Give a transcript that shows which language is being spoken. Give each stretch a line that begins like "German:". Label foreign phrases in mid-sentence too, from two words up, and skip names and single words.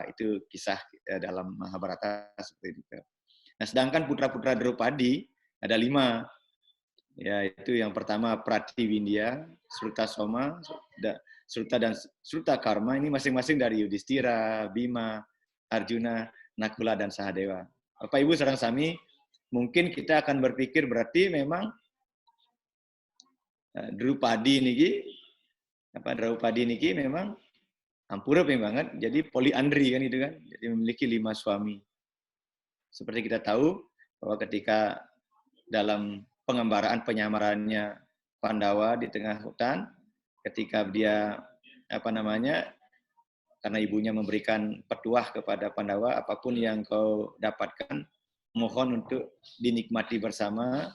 Indonesian: Itu kisah dalam Mahabharata seperti itu. Nah, sedangkan putra-putra Draupadi ada 5. Ya, itu yang pertama Pratiwindya, Srutasoma, Sruta dan Srutakarma, ini masing-masing dari Yudhistira, Bima, Arjuna, Nakula, dan Sahadewa. Bapak Ibu
Balinese: sareng sami,
Indonesian: mungkin kita akan berpikir berarti memang Draupadi niki memang ampura banget, jadi poliandri kan itu kan, jadi memiliki 5 suami. Seperti kita tahu bahwa ketika dalam pengembaraan penyamarannya Pandawa di tengah hutan, ketika dia karena ibunya memberikan petuah kepada Pandawa, apapun yang kau dapatkan, mohon untuk dinikmati bersama.